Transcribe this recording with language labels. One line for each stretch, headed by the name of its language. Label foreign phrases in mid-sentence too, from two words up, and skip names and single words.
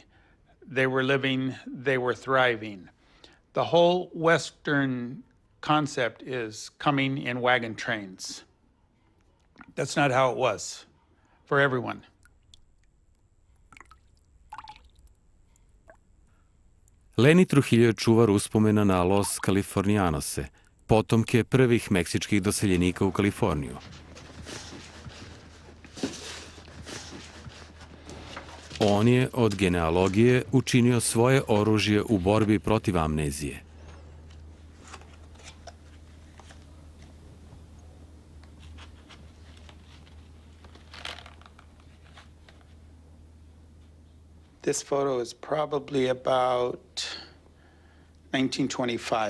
English: They were living, they were thriving. The whole Western concept is coming in wagon trains. That's not how it was for everyone.
Serbian: Leni Trujillo je čuvar uspomena na Los Californianose, potomke prvih meksičkih doseljenika u Kaliforniju. On je od genealogije učinio svoje oružje u borbi protiv amnezije.
English: This photo is probably about 1925.